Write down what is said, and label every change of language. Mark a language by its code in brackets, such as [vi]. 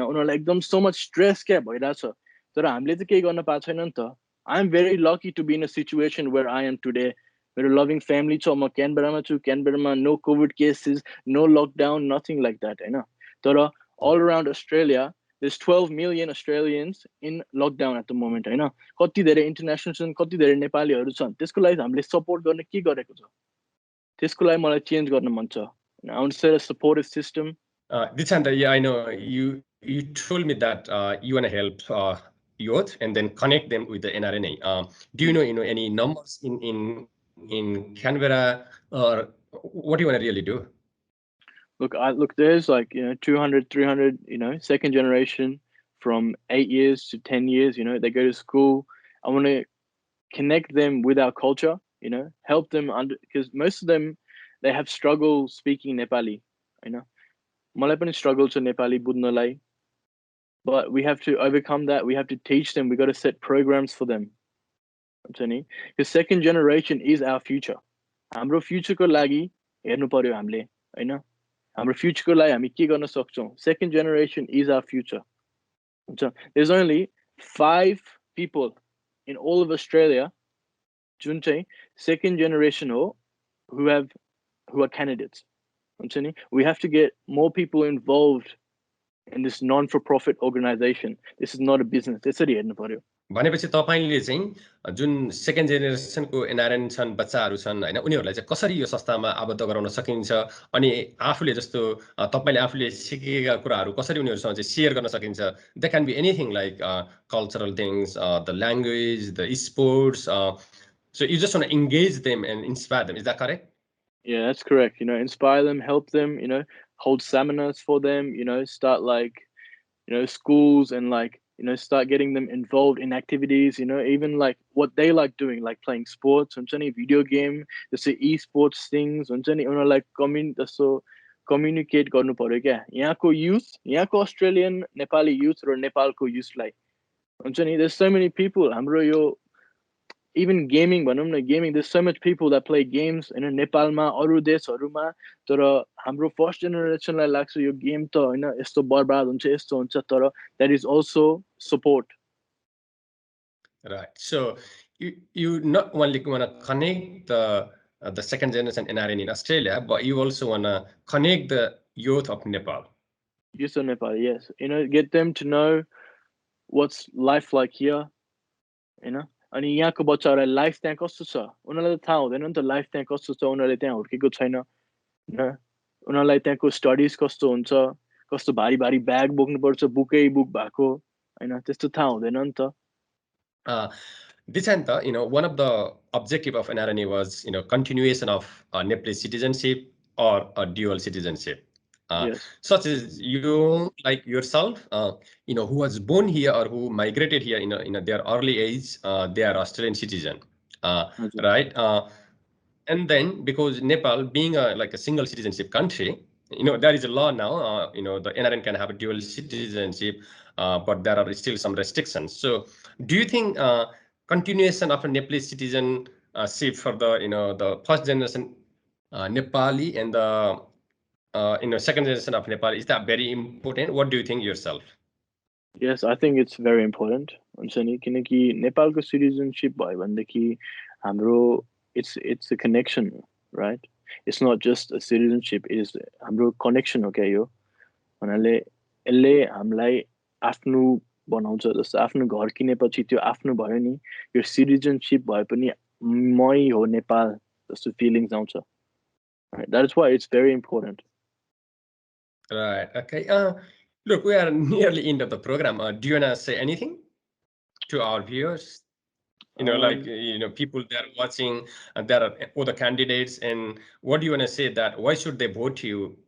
[ne] उनीहरूलाई एकदम [en] so much [ne] stress क्या भइरहेछ, तर हामीले चाहिँ केही गर्न पाएको छैन नि त. [en] I am very lucky to be in a situation where I am today. [ne] मेरो लभिङ फ्यामिली छ, म क्यानबेरामा छु, क्यानबेरामा [en] no covid cases, no lockdown, nothing like that, [ne] हैन? तर [en] all around Australia, there's 12 million Australians in lockdown at the moment, हैन? [ne] कति धेरै international छन्, कति धेरै नेपालीहरू छन्. त्यसको लागि हामीले सपोर्ट गर्ने के गरेको छ, त्यसको लागि मलाई चेन्ज गर्न मन छ. [en] I want to set a supportive system. Dikshant, yeah, I know you told me that you want to help youth and then connect them with the NRNA. Do you know any numbers in Canberra, or what do you want to really do? Look, there's like 200, 300, second generation from 8 years to 10 years. They go to school. I want to connect them with our culture. Help them because most of them, they have struggle speaking Nepali. [ne] मलाई पनि struggle छ Nepali बुझ्नलाई, [en] but we have to overcome that. We have to teach them. We got to set programs for them. Because second generation is our future. [ne] हाम्रो future को लागि हेर्नु पर्यो हामीले, हैन? हाम्रो future को लागि हामी के गर्न सक्छौं? [en] Second generation is our future. There's only 5 people in all of Australia, [ne] जुन चाहिँ second generation हो, [en] who are candidates. We have to get more people involved in this non-for-profit organization. This is not a business. [ne] त्यसरी हेर्नु पर्यो. भनेपछि तपाईले चाहिँ जुन सेकेन्ड जेनेरेसनको एनआरएन छन्, बच्चाहरू छन्, हैन, उनीहरूलाई चाहिँ कसरी यो संस्थामा आबद्ध गराउन सकिन्छ, अनि आफूले जस्तो तपाईले आफूले सिकेका कुराहरू कसरी उनीहरुसँग चाहिँ शेयर गर्न सकिन्छ. [en] That can be anything like cultural things, the language, the sports. So you just want to engage them and inspire them. Is that correct? Yeah, that's correct. Inspire them, help them, hold seminars for them, start like, schools and like, start getting them involved in activities, even like what they like doing, like playing sports, video game, just e-sports things, like communicate [ne] गर्नु पर्यो क्या. यहाँको youth, यहाँको Australian Nepali youth र नेपालको youth लाई हुन्छ नि, [en] there's so many people. [ne] हाम्रो यो even gaming भनौं न, gaming, [en] there's so much people that play games in [ne] नेपालमा, अरु देशहरुमा, तर हाम्रो फर्स्ट जेनेरेसनलाई लाग्छ यो गेम त हैन यस्तो बर्बाद हुन्छ, यस्तो हुन्छ, तर [en] that is also support. Right. So you not only want to connect the second generation NRN in Australia, but you also want to connect the youth of Nepal. Youth of Nepal, yes. Get them to know what's life like here, [ne] अनि यहाँको बच्चाहरुलाई life त्यहाँ कस्तो छ, उनीहरुलाई त थाहा हुँदैन नि त लाइफ त्यहाँ कस्तो छ, उनीहरुले त्यहाँ हुर्केको छैन, हैन? उनीहरुलाई त्यहाँको स्टडीज कस्तो हुन्छ, कस्तो भारी भारी ब्याग बोक्नु पर्छ, बुकै बुक भएको, हैन? त्यस्तो थाहा हुँदैन नि त. [en] Dikshant, one of the objective of NRNA was, continuation of Nepalese citizenship or a dual citizenship. Yes. Such as you, like yourself, who was born here or who migrated here in their early age, they are Australian citizen, right? And then because Nepal being like a single citizenship country, there is a law now. The NRN can have a dual citizenship, but there are still some restrictions. So, do you think continuation of a Nepalese citizenship for the first generation Nepali and the second generation of Nepal, is that very important? What do you think yourself? Yes, I think it's very important. [ne] हुन्छ नि किनकि नेपालको citizenship भयो भनेदेखि हाम्रो [en] it's a connection, right? It's not just a citizenship, it is [ne] हाम्रो connection हो क्या यो भन्नाले यसले हामीलाई आफ्नो बनाउँछ जस्तो आफ्नो घर किनेपछि त्यो आफ्नो भयो नि यो सिटिजनसिप भए पनि मै हो नेपाल जस्तो फिलिङ्स आउँछ. [en] Right? That is why it's very important. Right. Okay. Look, we are nearly end of the program. Do you wanna say anything to our viewers? People that are watching, there are other candidates, and what do you wanna say that why should they vote you?